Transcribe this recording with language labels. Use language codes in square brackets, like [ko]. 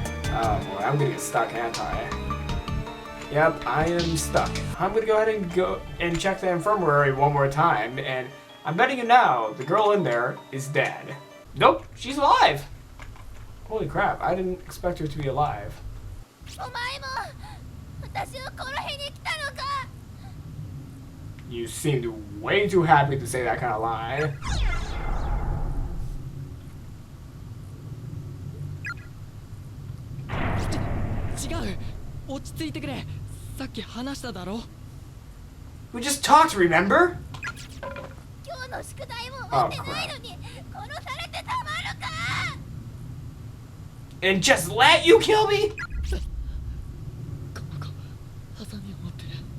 [en] Oh boy, I'm gonna get stuck, ain't I? Yep, I am stuck. I'm gonna go ahead and go and check the infirmary one more time, and I'm betting you now, the girl in there is dead. Nope, she's alive! Holy crap, I didn't expect her to be alive. [ja] お前も私を殺しに来たのか。 [en] You seemed way too happy to say that kind of lie. [ja] 違う、落ち着いてくれ。さっき話しただろ。 [en] We just talked, remember? [ja] 今日の宿題も終わってないのに殺されてたまるか。 [en] And just let you kill me? [ja] この子、ハサミを持ってる。